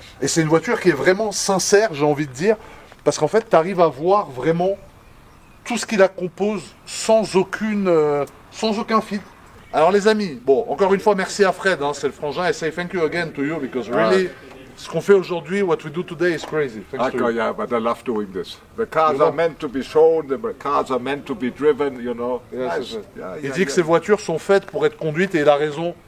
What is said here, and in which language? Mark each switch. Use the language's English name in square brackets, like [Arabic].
[French] Et c'est une voiture qui est vraiment sincère, j'ai envie de dire, parce qu'en fait, tu arrives à voir vraiment tout ce qui la compose sans aucun filtre. Alors les amis, bon, encore une fois, merci à Fred, hein, c'est le frangin, et [English] say thank you again to you, because really, [French] ce qu'on fait aujourd'hui, [English] what we do today is crazy. Thanks to you. Yeah, but I love doing this. The cars are meant to be shown, the cars are meant to be driven, you know. [French] Yes, il dit que ces voitures sont faites pour être conduites, et il a raison.